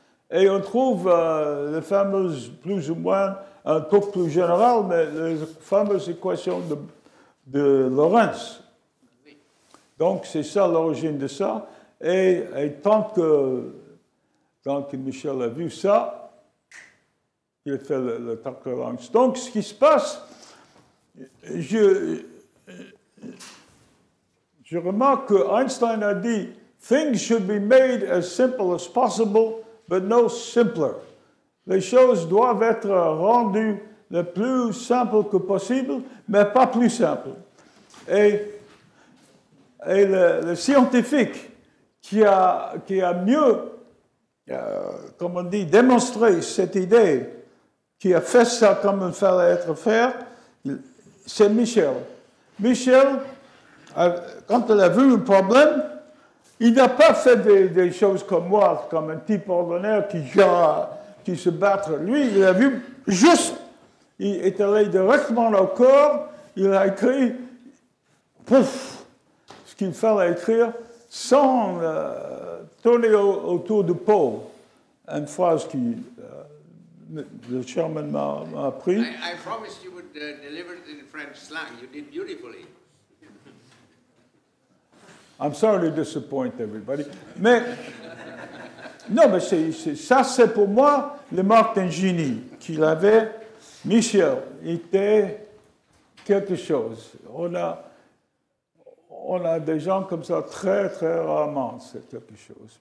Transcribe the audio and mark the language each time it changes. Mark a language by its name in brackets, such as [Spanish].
[French] Et on trouve les fameuses, plus ou moins, un peu plus général, mais les fameuses équations de Lorentz. Donc, c'est ça l'origine de ça. Et tant que Michel a vu ça, il a fait le Tucker-Lorentz. Donc, ce qui se passe, je remarque que Einstein a dit [English] things should be made as simple as possible, but no simpler. [French] Les choses doivent être rendues le plus simple que possible, mais pas plus simple. Et le scientifique qui a mieux, comme on dit, démontré cette idée, qui a fait ça comme il fallait être fait, c'est Michel. Michel, quand il a vu un problème, il n'a pas fait des choses comme moi, comme un type ordinaire qui se battre. Lui, il a vu juste, il est allé directement au corps, il a écrit, pouf, ce qu'il fallait écrire, sans tourner autour du pot. Une phrase qui le chairman m'a appris. [English] I promised you would deliver it in French slang. You did beautifully. I'm sorry to disappoint everybody. [French] Mais, non, mais ça, c'est pour moi le marque d'un génie qu'il avait. Michel était quelque chose. On a des gens comme ça très, très rarement, c'est quelque chose.